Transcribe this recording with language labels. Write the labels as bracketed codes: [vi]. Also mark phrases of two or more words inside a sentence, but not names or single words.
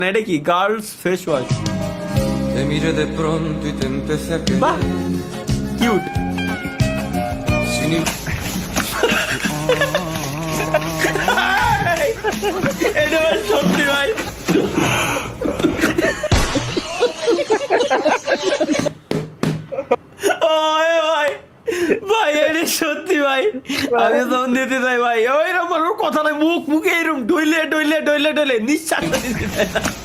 [bn] এটা কি [en] girls face wash [es] E mire de pronto y te empecé a [bn] বাহ [es] querer [bn] কিউট [es] sin [bn] এটা ভাই সত্যি ভাই ওই ভাই ভাই এটা সত্যি ভাই আমি যখন দিতে যাই ভাই ওইরকম কথা নাই মুখে এরকম ডইলে নিঃশ্বাস দিতে চায় না।